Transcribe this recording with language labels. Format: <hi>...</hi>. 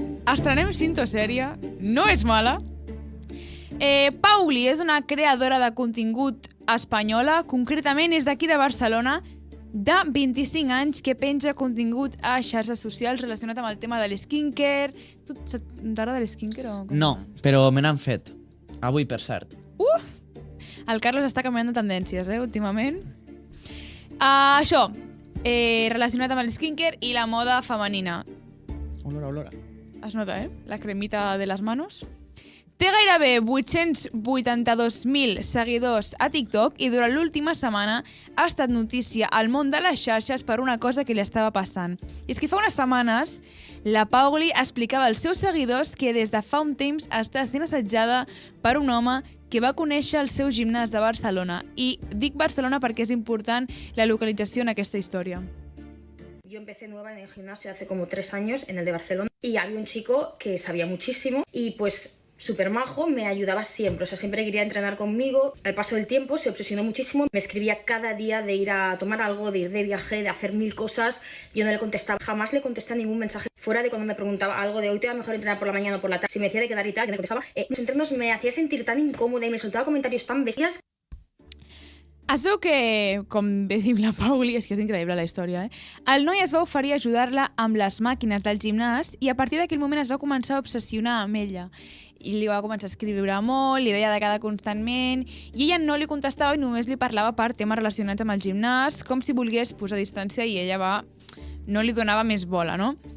<ca>Estrenem Sintosèrie, no és mala. Pauli és una creadora de contingut espanyola, concretament és d'aquí de Barcelona, de 25 anys que penja contingut a xarxes socials relacionat amb el tema de l'skincare. Tu t'agrada l'skincare o com? No, però me n'han fet. Avui, per cert. El Carlos està canviant de tendències, últimament. Això, relacionat amb el skincare i la moda femenina. Olora. Es nota, la cremita de les manos. Té gairebé 882.000 seguidors a TikTok i durant l'última setmana ha estat notícia al món de les xarxes per una cosa que li estava passant. I és que fa unes setmanes la Pauli explicava als seus seguidors que des de fa un temps està sent assetjada per un home que va conèixer al seu gimnàs de Barcelona. I dic Barcelona perquè és important la localització en aquesta història.</ca> <es>Yo empecé nueva en el gimnasio hace como 3 años, en el de Barcelona, y había un chico que sabía muchísimo y pues súper majo, me ayudaba siempre, o sea, siempre quería entrenar conmigo. Al paso del tiempo se obsesionó muchísimo, me escribía cada día de ir a tomar algo, de ir de viaje, de hacer 1000 cosas. Yo no le contestaba, jamás le contesté a ningún mensaje, fuera de cuando me preguntaba algo de hoy te va mejor entrenar por la mañana o por la tarde. Si me decía de quedar y tal, que no contestaba, los entrenos me hacía sentir tan incómoda y me soltaba comentarios tan bestias.</es> <ca>Es veu que, com bé diu la Pauli, és que és increïble la història, el noi es va oferir a ajudar-la amb les màquines del gimnàs i a partir d'aquell moment es va començar a obsessionar amb ella. I li va començar a escriure molt, li deia de cada constantment, i ella no li contestava i només li parlava per temes relacionats amb el gimnàs, com si volgués posar distància i ella no li donava més bola, no?</ca>